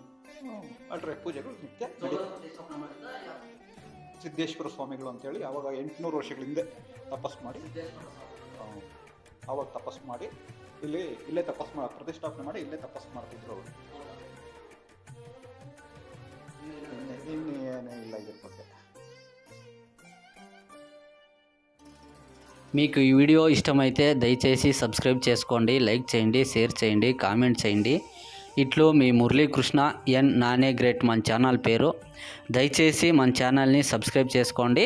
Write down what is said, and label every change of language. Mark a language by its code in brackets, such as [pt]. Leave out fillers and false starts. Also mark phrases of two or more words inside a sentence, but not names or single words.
[kn] ಪೂಜೆಗಳು ನಿತ್ಯ ಸಿದ್ದೇಶ್ವರ ಸ್ವಾಮಿಗಳು ಅಂತೇಳಿ ಆವಾಗ 800 ವರ್ಷಗಳ ಹಿಂದೆ ತಪಸ್ಸು ಮಾಡಿ ಇಲ್ಲೇ ಪ್ರತಿಷ್ಠಾಪನೆ ಮಾಡಿ ಇಲ್ಲೇ ತಪಸ್ಸು ಮಾಡ್ತಿದ್ರು ಅವರು. ಇನ್ನೇನು ಇಲ್ಲ ಇದ್ರ ಬಗ್ಗೆ. [te] మీకు ఈ వీడియో ఇష్టమైతే దయచేసి సబ్స్క్రైబ్ చేసుకోండి, లైక్ చేయండి, షేర్ చేయండి, కామెంట్ చేయండి. ఇట్లు మీ మురళీకృష్ణ ఎన్ నానే గ్రేట్ మన ఛానల్ పేరు. దయచేసి మన ఛానల్ని సబ్స్క్రైబ్ చేసుకోండి.